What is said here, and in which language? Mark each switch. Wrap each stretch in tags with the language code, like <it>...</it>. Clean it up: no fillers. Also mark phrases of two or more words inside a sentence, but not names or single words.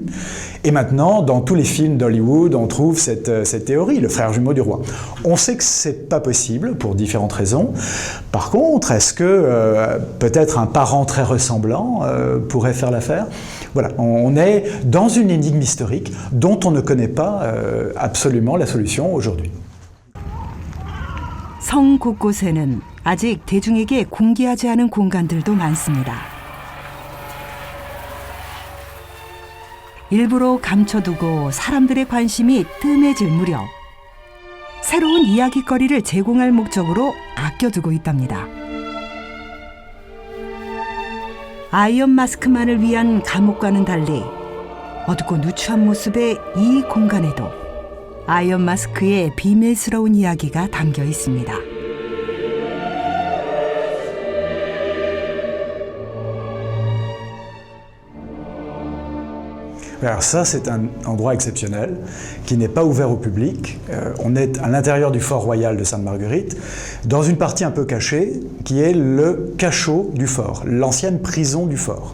<fr>Et maintenant, dans tous les films d'Hollywood, on trouve cette théorie, le frère jumeau du roi. On sait que c'est pas possible pour différentes raisons. Par contre, est-ce que peut-être un parent très ressemblant pourrait faire l'affaire ? Voilà, on est dans une énigme historique dont on ne connaît pas absolument la solution aujourd'hui.</fr> <ko>성 곳곳에는 아직 대중에게 공개하지 않은 공간들도 많습니다. 일부러 감춰두고 사람들의 관심이 뜸해질 무렵 새로운 이야깃거리를 제공할 목적으로 아껴두고 있답니다. 아이언 마스크만을 위한 감옥과는 달리 어둡고 누추한 모습의 이 공간에도 아이언 마스크의 비밀스러운 이야기가 담겨 있습니다.</ko> <fr>Alors ça, c'est un endroit exceptionnel qui n'est pas ouvert au public. On est à l'intérieur du fort royal de Sainte-Marguerite, dans une partie un peu cachée, qui est le cachot du fort, l'ancienne prison du fort.</fr>